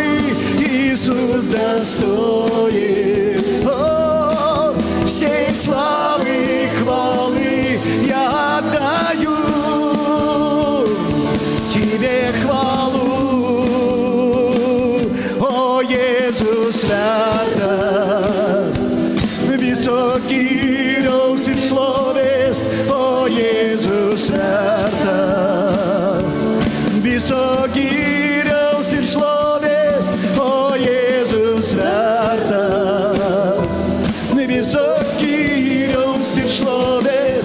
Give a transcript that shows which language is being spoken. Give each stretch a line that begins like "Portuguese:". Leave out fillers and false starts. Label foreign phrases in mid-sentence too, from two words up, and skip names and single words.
Russian: Иисус достоин, о, всей славы и хвалы. Я отдаю Тебе хвалу, о, Иисус святость,
Lithuanian: viso gyriaus ir šlovės. O, Jėzus vertas viso gyriaus ir šlovės. O, Jėzus vertas viso gyriaus ir šlovės.